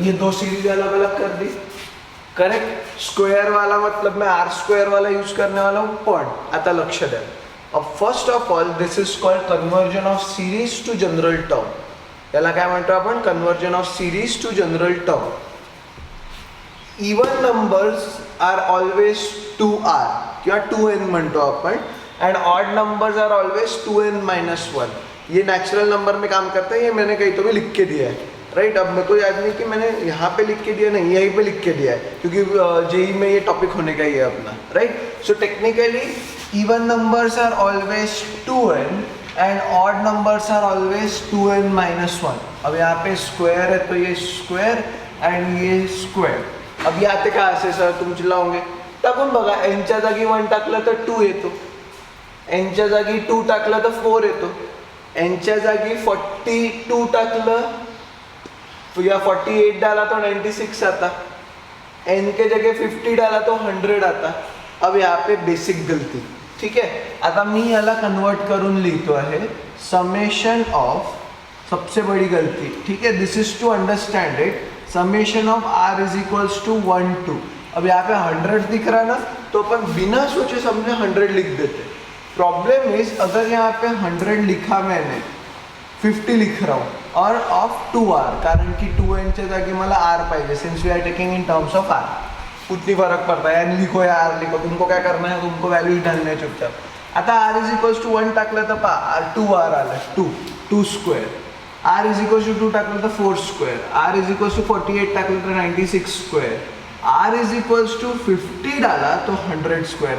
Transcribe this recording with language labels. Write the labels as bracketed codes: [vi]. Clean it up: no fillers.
[hi] ये दो सीरीज अलग अलग कर दी। करेक्ट। स्क्वायर वाला मतलब मैं आर स्क्वायर वाला यूज करने वाला हूँ। [mr] पण आता लक्ष द्या, [en] अब first of all this is called conversion of series to general term. [mr] याला काय म्हणतो आपण? [en] Conversion of series to general term. Even numbers are always 2r [mr] किंवा 2n म्हणतो आपण, [en] And odd numbers are always 2n-1. [hi] ये नेचुरल नंबर में काम करता है, ये मैंने कहीं तो भी लिख के दिया है, राइट. अब मेरे को याद नहीं कि मैंने यहाँ पे लिख के दिया, नहीं यहीं पे लिख के दिया है, क्योंकि जेई में ये टॉपिक होने का ही है अपना, right. [en] So technically even numbers are always 2n and odd numbers are always 2n-1. [hi] अब यहाँ पे स्क्वायर है तो ये स्क्वायर एंड ये स्क्वायर. अब आते कहाँ से सर, तुम चिल्लाओगे. [mr] टाकून बघा, एनच्या जागी 1 टाकलं तर 2 येतो, एनच्या जागी 2 टाकलं तर 4 येतो, एनच्या जागी 42 टाकलं [hi] या 48 डाला तो 96 आता, एन के जगह 50 डाला तो 100 आता. अब यहाँ पे बेसिक गलती, ठीक है. [mr] आता मी याला कन्वर्ट करून लिहितो आहे समेशन ऑफ, [hi] सबसे बड़ी गलती, ठीक है. [en] This is to understand it. Summation of r is equals to 1 2. [hi] अब यहाँ पे 100 दिख रहा ना, तो अपन बिना सोचे समझे 100 लिख देते. प्रॉब्लम इज अगर यहाँ पे 100 लिखा मैंने, 50 लिख रहा हूँ और ऑफ 2r, [mr] कारण की 2n च्या जागी मला r पाहिजे, [en] Since we are taking in terms of r. [hi] उतनी फरक पड़ता है, n लिखो या r लिखो, तुमको क्या करना है, तुमको वैल्यू डालने है चुपचाप. [mr] आता r इज इक्वल्स टू 1 टाकलं तर पहा 2r आलं, 2 square. r is equals to 2 टाकलं तर 4 square. r is equals to 48 टाकलं तर 96 square. [hi] r is equals to 50 डाला तो 100 स्क्वेअर.